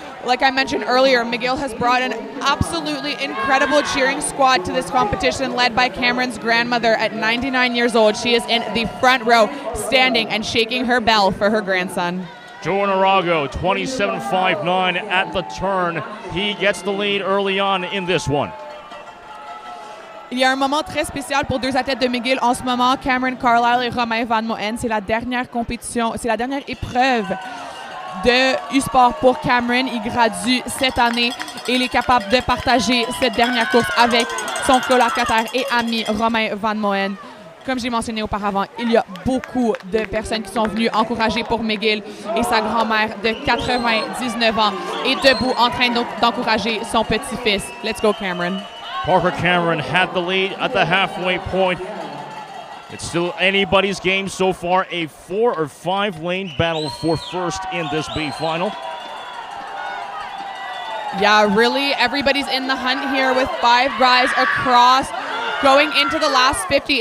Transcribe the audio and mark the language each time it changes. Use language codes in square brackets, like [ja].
[en] Like I mentioned earlier, McGill has brought an absolutely incredible cheering squad to this competition, led by Cameron's grandmother at 99 years old. She is in the front row, standing and shaking her bell for her grandson. Joe Arago, 27.59 at the turn. He gets the lead early on in this one. [fr] Il y a un moment très spécial pour deux athlètes de McGill en ce moment, Cameron Carlisle et Romain Van Moen. C'est la dernière compétition, c'est la dernière épreuve de U-Sport pour Cameron. Il gradue cette année et il est capable de partager cette dernière course avec son colocataire et ami Romain Van Moen. Comme j'ai mentionné auparavant, il y a beaucoup de personnes qui sont venues encourager pour McGill et sa grand-mère de 99 ans est debout en train d'encourager son petit-fils. [en] Let's go, Cameron. Parker Cameron had the lead at the halfway point. It's still anybody's game so far, a 4 or 5 lane battle for first in this B final. Yeah, really, everybody's in the hunt here with 5 guys across going into the last 50.